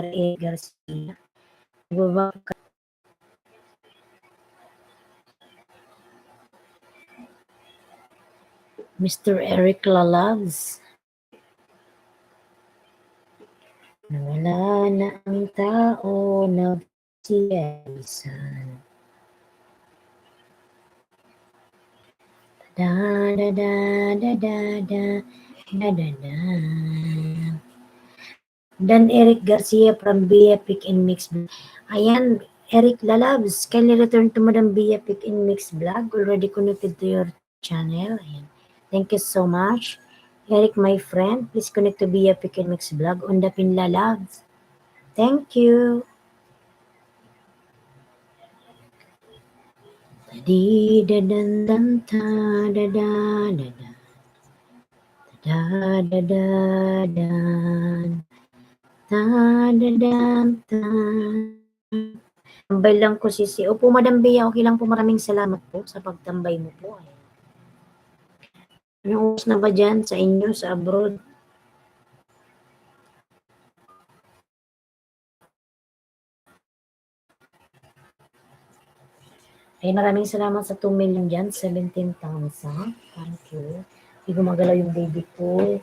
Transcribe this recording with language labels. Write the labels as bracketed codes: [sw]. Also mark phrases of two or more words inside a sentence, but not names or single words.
[tl] Eric Garcia. Nagbaba ka. Mr. Eric Lalabs. Nawala na ang tao na siyalisan. Da-da-da-da-da-da-da-da. [en] Dan Eric Garcia from Bia Pick and Mix. Ayan, Eric Lalabs, can you return to Madam Bia Pick and Mix vlog? Already connected to your channel. Ayan. Thank you so much. Eric, my friend, please connect to Bia Pick and Mix vlog on the Pin Lalabs. Thank you. Di da dan dan ta da da da da da da da dan ta da dan ta. [tl] Tambay lang ko sisi. Opo, Madam Bea, okay lang po. Maraming salamat po sa pagtambay mo po. Anong oras na ba dyan sa inyo, sa abroad? Ay, maraming salamat sa 2 million dyan. 17,000. [en] Thank you. [tl] Hindi gumagalaw yung baby ko.